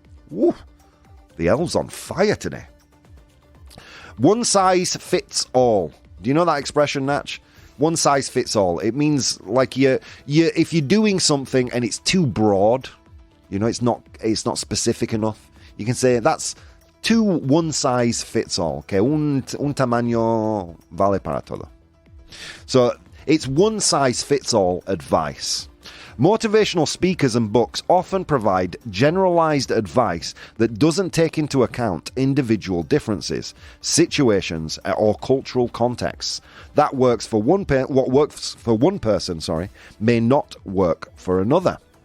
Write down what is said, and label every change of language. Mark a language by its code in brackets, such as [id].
[en] Woo, the elves on fire today. One size fits all. Do you know that expression, Natch? One size fits all. It means like if you're doing something and it's too broad, you know, it's not specific enough. You can say that's one size fits all. [es] Okay, un tamaño vale para todo. [en] So it's one size fits all advice. Motivational speakers and books often provide generalized advice that doesn't take into account individual differences, situations, or cultural contexts. What works for one person, may not work for another.